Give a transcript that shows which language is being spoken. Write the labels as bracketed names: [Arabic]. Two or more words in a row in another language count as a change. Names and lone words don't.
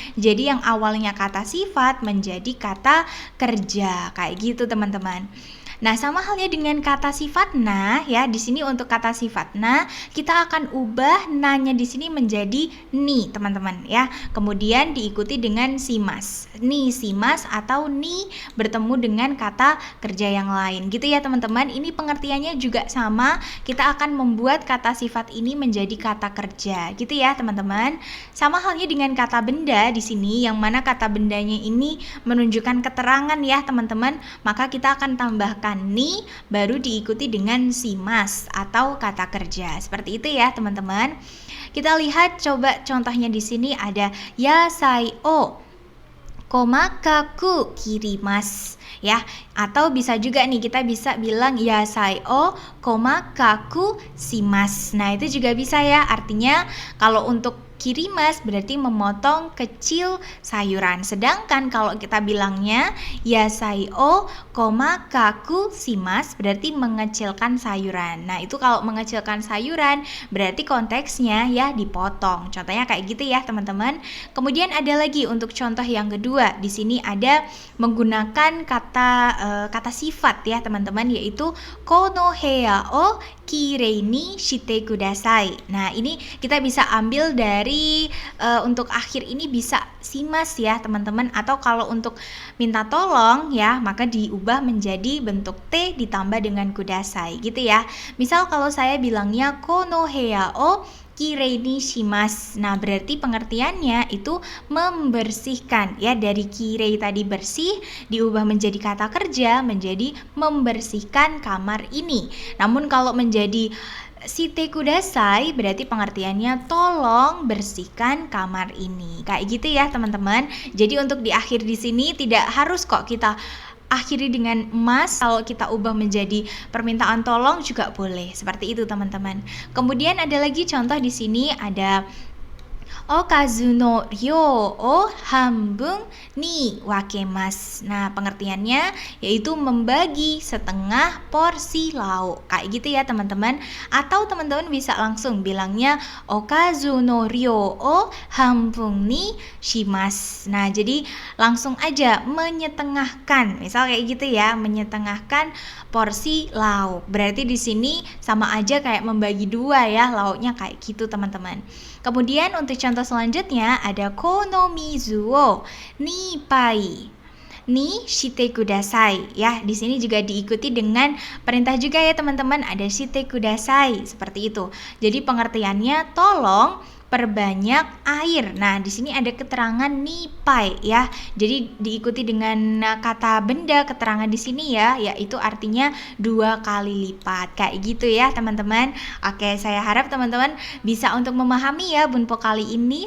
[Indonesian] Jadi yang awalnya kata sifat menjadi kata kerja kayak gitu teman-teman. Nah, sama halnya dengan kata sifat na ya. Di sini untuk kata sifat na, kita akan ubah na-nya di sini menjadi ni, teman-teman ya. Kemudian diikuti dengan shimasu. [Japanese] にします [Indonesian] atau ni bertemu dengan kata kerja yang lain. Gitu ya, teman-teman. Ini pengertiannya juga sama. Kita akan membuat kata sifat ini menjadi kata kerja. Gitu ya, teman-teman. Sama halnya dengan kata benda di sini, yang mana kata bendanya ini menunjukkan keterangan ya, teman-teman. Maka kita akan tambahkan ni baru diikuti dengan shimasu atau kata kerja. Seperti itu ya teman-teman. Kita lihat coba contohnya di sini ada [Japanese] 野菜を細かく切ります [Indonesian] ya, atau bisa juga nih kita bisa bilang [Japanese] 野菜を細かくします. [Indonesian] Nah, itu juga bisa ya. Artinya kalau untuk kirimas berarti memotong kecil sayuran. Sedangkan kalau kita bilangnya [Japanese] 野菜を細かくします [Indonesian] berarti mengecilkan sayuran. Nah, itu kalau mengecilkan sayuran berarti konteksnya ya dipotong. Contohnya kayak gitu ya, teman-teman. Kemudian ada lagi untuk contoh yang kedua. Di sini ada menggunakan kata sifat ya, teman-teman, yaitu [Japanese] この部屋をきれいにしてください. [Indonesian] Nah, ini kita bisa ambil dari untuk akhir ini bisa shimasu ya, teman-teman. Atau kalau untuk minta tolong ya, maka diubah menjadi bentuk T ditambah dengan kudasai gitu ya. Misal kalau saya bilangnya [Japanese] この部屋をきれいにします. [Indonesian] Nah, berarti pengertiannya itu membersihkan ya. Dari kirei tadi bersih diubah menjadi kata kerja menjadi membersihkan kamar ini. Namun kalau menjadi [Japanese] してください [Indonesian] berarti pengertiannya tolong bersihkan kamar ini. Kayak gitu ya, teman-teman. Jadi untuk di akhir di sini tidak harus kok kita akhiri dengan mas. Kalau kita ubah menjadi permintaan tolong juga boleh. Seperti itu, teman-teman. Kemudian ada lagi contoh di sini ada [Japanese] おかずの量を半分に分けます. [Indonesian] Nah, pengertiannya yaitu membagi setengah porsi lauk. Kayak gitu ya, teman-teman. Atau teman-teman bisa langsung bilangnya [Japanese] おかずの量を半分にします. [Indonesian] Nah, jadi langsung aja menyetengahkan. Misal kayak gitu ya, menyetengahkan porsi lauk. Berarti di sini sama aja kayak membagi dua ya lauknya, kayak gitu, teman-teman. Kemudian untuk contoh selanjutnya ada [Japanese] この水を2倍にしてください [Indonesian] ya. Di sini juga diikuti dengan perintah juga ya, teman-teman. Ada [Japanese] してください [Indonesian] seperti itu. Jadi pengertiannya tolong perbanyak air. Nah, di sini ada keterangan nipai ya. Jadi diikuti dengan kata benda keterangan di sini ya, yaitu artinya 2 kali lipat. Kayak gitu ya, teman-teman. Oke, saya harap teman-teman bisa untuk memahami ya bunpo kali ini.